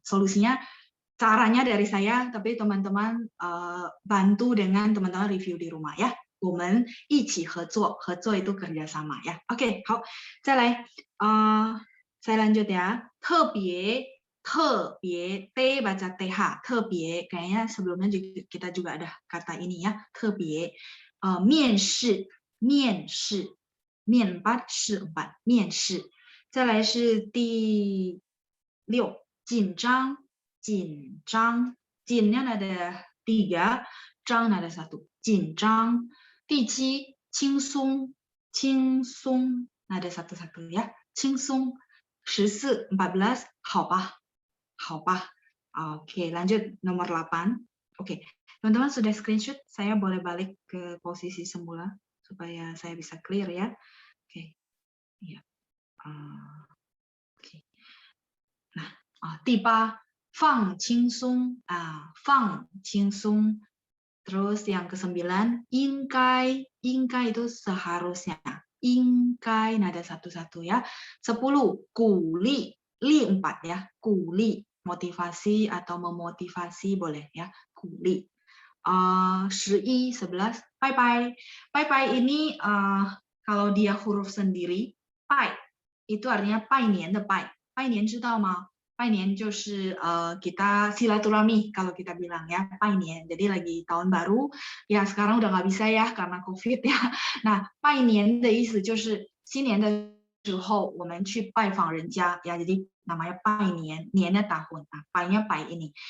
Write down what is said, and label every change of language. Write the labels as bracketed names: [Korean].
[Indonesian] Solusinya, caranya dari saya, tapi teman-teman bantu dengan teman-teman review di rumah ya. [Chinese] 我们一起合作，合作 [Indonesian] itu kerjasama ya. Oke, [Chinese] 好，再来， [Indonesian] saya lanjut ya. 特别 T baca TH, 特别 kayaknya sebelumnya kita juga ada kata ini ya, 特别。 [Chinese] 面试，面试，面班是班，面试。再来是第6，紧张，紧张，紧nya [Indonesian] ada 3， [Chinese] 张ada 1，紧张。第7，轻松，轻松 [Indonesian] ada 1 ya， [Chinese] 轻松。 14，14，好吧，好吧。 [Indonesian] Oke, lanjut nomor 8. Oke. Teman-teman sudah screenshot, saya boleh balik ke posisi semula supaya saya bisa clear ya. Oke. Ya. Oke. [Chinese] Nah, 第8，放轻松，放轻松。 [Indonesian] Terus yang ke-9, 应该，应该 itu seharusnya. 应该 nada 1-1 ya. 10, 鼓励，li 4 ya. 鼓励, motivasi atau memotivasi boleh ya. 鼓励。 11, 11, bye bye. Bye bye ini kalau dia huruf sendiri, pai itu artinya [Chinese] 拜年的拜。拜年知道吗？拜年就是 [Indonesian] kita silaturahmi kalau kita bilang ya, 拜年. Jadi lagi tahun baru, ya sekarang udah nggak bisa ya karena COVID ya. [Chinese] Nah, 拜年的意思就是新年的时候我们去拜访人家 [Indonesian] ya, jadi namanya [Chinese] 拜年, [Indonesian] niannya tahun, pai-nya pai ini.